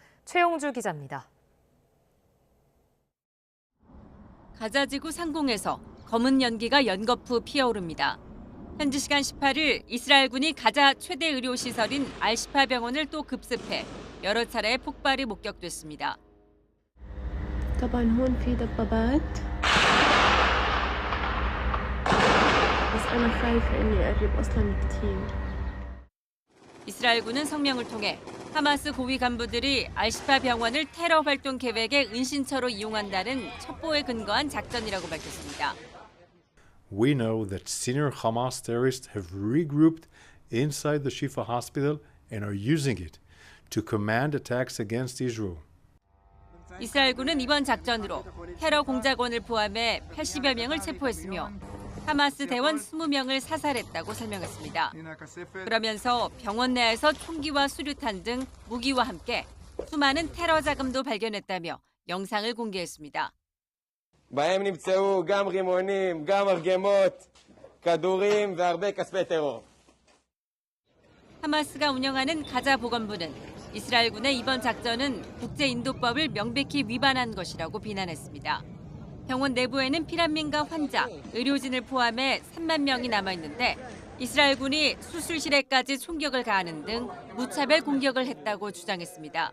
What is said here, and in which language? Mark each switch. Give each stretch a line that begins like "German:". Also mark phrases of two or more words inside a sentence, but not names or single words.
Korean: 최용주 기자입니다. 가자지구 상공에서 검은 연기가 연거푸 피어오릅니다. 현지 시간 18일 이스라엘군이 가자 최대 의료시설인 알시파 병원을 또 급습해 여러 차례 폭발이 목격됐습니다.
Arabic: طبعا هون في دبابات بس أنا خايفة إني أقرب أصلاً كتير.
Korean: 이스라엘군은 성명을 통해 하마스 고위 간부들이 알시파 병원을 테러 활동 계획의 은신처로 이용한다는 첩보에 근거한 작전이라고 밝혔습니다.
English: We know that senior Hamas terrorists have regrouped inside the Shifa hospital and are using it to command attacks against Israel.
Korean: 이스라엘군은 이번 작전으로 테러 공작원을 포함해 80여 명을 체포했으며 하마스 대원 20명을 사살했다고 설명했습니다. 그러면서 병원 내에서 총기와 수류탄 등 무기와 함께 수많은 테러 자금도 발견했다며 영상을 공개했습니다.
Hebrew: בהם נמצאו גם רימונים, גם מרגמות, כדורים והרבה כספי טרור.
Korean: 하마스가 운영하는 가자 보건부는 이스라엘군의 이번 작전은 국제인도법을 명백히 위반한 것이라고 비난했습니다. 병원 내부에는 피난민과 환자, 의료진을 포함해 3만 명이 남아있는데 이스라엘군이 수술실에까지 총격을 가하는 등 무차별 공격을 했다고 주장했습니다.